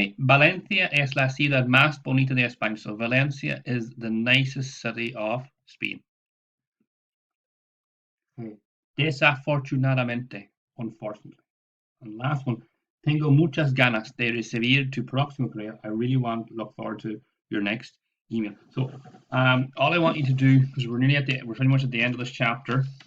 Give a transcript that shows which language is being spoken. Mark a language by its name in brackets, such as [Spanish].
[Spanish] Valencia es la ciudad más bonita de España. [English] So Valencia is the nicest city of Spain. Okay. Desafortunadamente, unfortunately. And last one. [Spanish] Tengo muchas ganas de recibir tu próximo correo. [English] I really look forward to your next email. So all I want you to do, because we're pretty much at the end of this chapter.